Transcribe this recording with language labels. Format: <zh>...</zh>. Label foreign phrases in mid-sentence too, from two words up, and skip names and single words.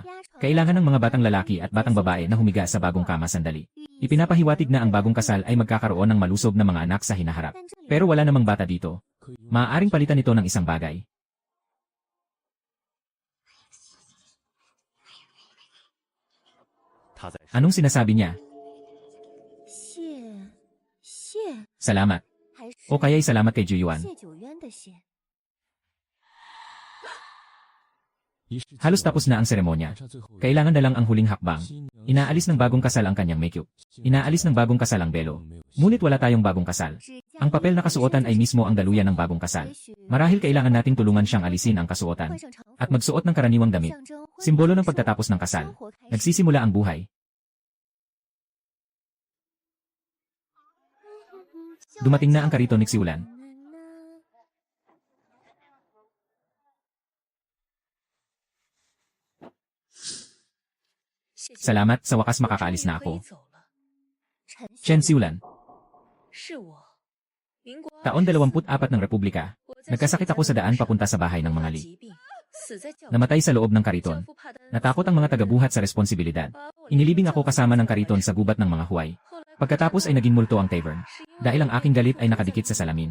<tl>Kailangan ng mga batang lalaki at batang babae na humiga sa bagong kama sandali. Ipinapahiwatig na ang bagong kasal ay magkakaroon ng malusob na mga anak sa hinaharap. Pero wala namang bata dito. Maaaring palitan ito ng isang bagay. Anong sinasabi niya?</tl> <zh>谢谢</zh> <tl>Salamat.</tl> <zh>还是</zh> <tl>O kaya'y salamat kay Juyuan.</tl> <zh>谢九渊的谢？</zh> <tl>Halos tapos na ang seremonya. Kailangan na lang ang huling hakbang. Inaalis ng bagong kasal ang kanyang makeup. Inaalis ng bagong kasal ang belo. Ngunit wala tayong bagong kasal. Ang papel na kasuotan ay mismo ang daluyan ng bagong kasal. Marahil kailangan nating tulungan siyang alisin ang kasuotan at magsuot ng karaniwang damit. Simbolo ng pagtatapos ng kasal. Nagsisimula ang buhay. Dumating na ang kariton ni Xiulan. Salamat, sa wakas makakaalis na ako.</tl> <zh>陈</zh> <tl>Chen Xiulan,</tl> <zh>是我，民国</zh> <tl>taon 24 ng Republika. Nagkasakit ako sa daan papunta sa bahay ng mga li. Namatay sa loob ng kariton. Natakot ang mga tagabuhat sa responsibilidad. Inilibing ako kasama ng kariton sa gubat ng mga huway. Pagkatapos ay naging multo ang tavern. Dahil ang aking galit ay nakadikit sa salamin.</tl>